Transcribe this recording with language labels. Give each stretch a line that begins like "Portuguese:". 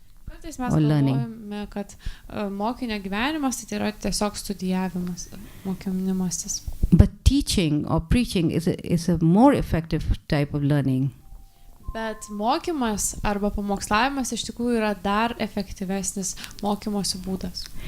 Lithuanian: Kartais mes
English: Or learning.
Lithuanian: galvojame, kad mokinio gyvenimas tai yra tiesiog studijavimas, mokinimasis.
English: But teaching or preaching is a more effective type of learning.
Lithuanian: Bet mokymas arba pamokslavimas iš tikrųjų yra dar efektyvesnis mokymosi būdas.